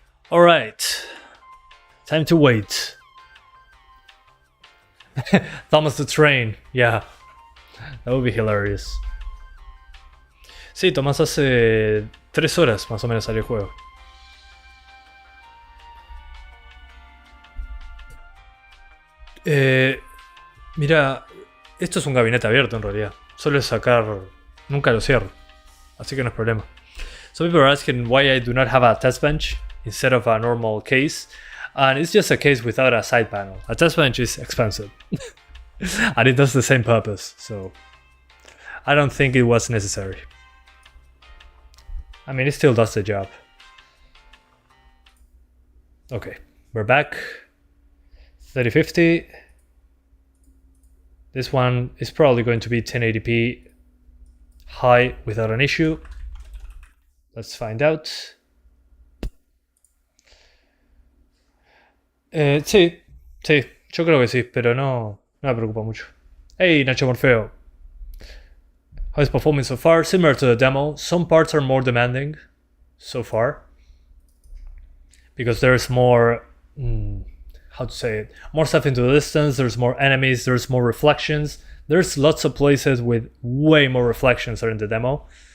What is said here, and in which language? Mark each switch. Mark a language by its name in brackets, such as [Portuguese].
[English] Alright, time to wait. Thomas the Train, yeah, that would be hilarious. [Spanish] Sí, Tomás hace 3 horas más o menos salió el juego. Mira, esto es un gabinete abierto en realidad. Solo sacar, nunca lo cierro, así que no es problema. [English] Some people are asking why I do not have a test bench. instead of a normal case, and it's just a case without a side panel. A test bench is expensive and it does the same purpose, so I don't think it was necessary. I mean, it still does the job. Okay, we're back. 3050. This one is probably going to be 1080p high without an issue. Let's find out. [Spanish] Sí, yo creo que sí, pero no me preocupa mucho. [English] Hey, Nacho Morfeo. How is performing so far? Similar to the demo. Some parts are more demanding so far, because there's more, how to say it, more stuff into the distance, there's more enemies, there's more reflections. There's lots of places with way more reflections than in the demo.